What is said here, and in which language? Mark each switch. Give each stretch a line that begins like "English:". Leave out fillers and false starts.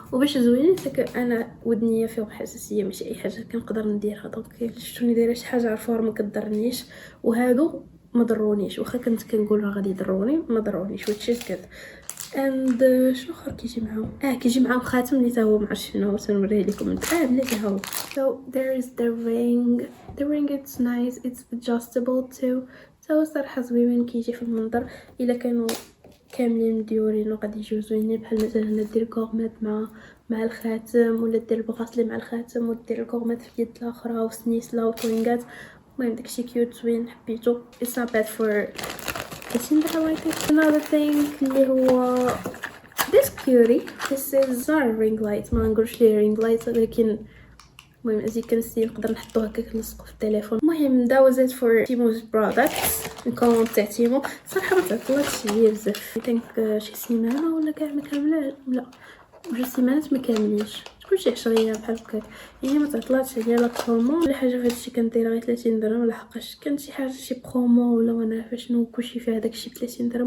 Arabic: وباش زوينين انا ودنيه فيهم حساسيه، ماشي اي حاجه كنقدر نديرها، دونك شفتوني دايره شي حاجه عرفوها ما كضرنيش، وهادو ما ضرونيش، واخا كنت كنقول راه غادي يضروني ما ضرونيش
English: which is good.
Arabic: and شنو اخر كيجي معاهم؟ كيجي معاهم خاتم اللي تا هو ما عرفتش شنو، سنوريه لكم بلاتي هاو.
English: so there is the ring it's nice, it's adjustable too.
Arabic: so صراحه زوين كيجي في المنظر. الا كانوا كاملين مديورين وغادي يجيو زوينين، بحال مثلا دير كورمات مع الخاتم، ولا دير البغاسلي مع الخاتم، ودير الكورمات في اليد الاخرى وسنيسله وطوينغات. المهم داكشي كيوت زوين حبيتو.
English: it's not bad for kissing that I like it. another thing
Arabic: اللي هو
English: this cutie. this is not a ring light،
Arabic: ما نقولش ليه ring light، لكن المهم ازي كنسي نقدر نحطو هكاك نلصقو في التليفون. المهم
English: that was it for Timo's products.
Arabic: الكوموند تاع تيمو صراحه ما تعطلاتش ليا بزاف،
English: I think
Arabic: شي سيمانه ولا كاع ما كامله، لا 2 سيمانات ما كاملينش، تكون شي 10 ايام بحال هكاك. يعني ما تعطلاتش عليا لا برومو ولا حاجه في هادشي. كندير غير 30 درهم، لحقاش كانت شي حاجه شي برومو ولا وانا عارفه شنو كلشي فيها داكشي ب 30 درهم.